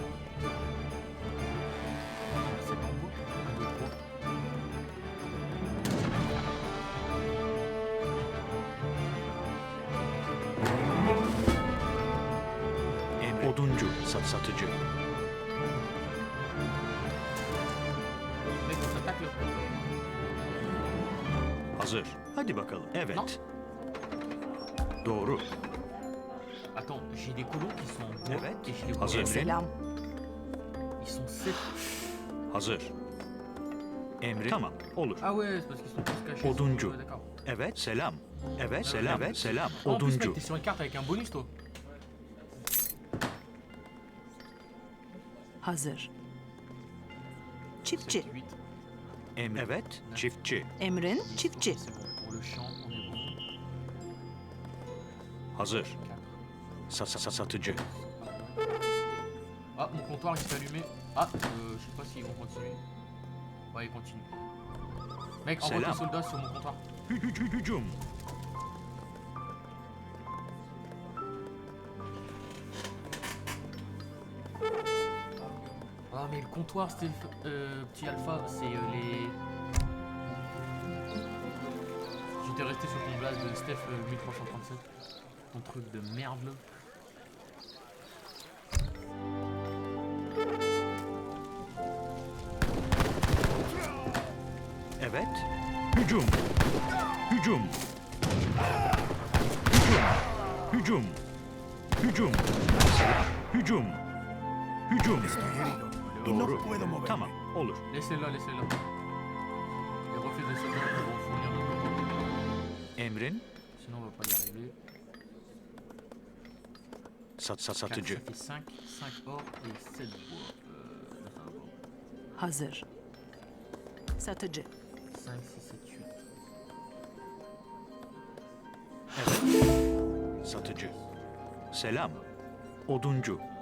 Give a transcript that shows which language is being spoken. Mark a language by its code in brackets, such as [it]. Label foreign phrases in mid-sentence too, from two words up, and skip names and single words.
[fr] C'est en gros. 1, 2, 3. [tr] Oduncu, satıcı. [fr] Mec, on s'attaque là. [tr] Hazır. Hadi bakalım. Evet. [fr] Non. [tr] Doğru. [fr] Attends, j'ai des colons qui sont en bois [tr] Evet. [fr] et je les vois. [tr] Hazır. Emrin. Selam. [fr] Ils sont 7. [tr] Hazır. Emrin. Tamam, olur. [fr] Ah ouais, c'est parce qu'ils sont tous cachés. [tr] Oduncu. [fr] Ouais, d'accord. [tr] Evet, selam. Evet, selam. Evet, selam. [fr] Ah, en plus, [tr] Oduncu. [fr] mec, t'es sur une carte avec un bonus, toi. [tr] Hazır. Çiftçi. 7, 8. Evet, çiftçi. Emrin çiftçi. [fr] C'est bon. Pour le champ, on est bon. [tr] Hazır. 4. Satıcı. [fr] Ah, mon comptoir il s'est allumé. Ah, je sais pas s'ils vont continuer. Ouais, ils continuent. Mec, envoie [tr] Selam. [fr] tes soldats sur mon comptoir. [tr] Hücum. [fr] Ah, mais le comptoir, petit alpha, c'est les. J'étais resté sur ton blast de Steph 1337. Ton truc de merde là. [tr] Evet. Hücum. Hücum. Hücum. Hücum. Selam. Hücum. Hücum. Doğru. Tamam, olur. [fr] Laissez-la, laissez-la. Les reflets de soldats vont fournir notre côté. [tr] Emrin, [fr] Sinon, on va pas y arriver. [tr] satıcı. [fr] Ça fait 5, 5 or et 7 bois. Là, ça va pas. [tr] Hazır. Satıcı. 5, 6, 7, 8. Evet. Satıcı. Selam. Oduncu.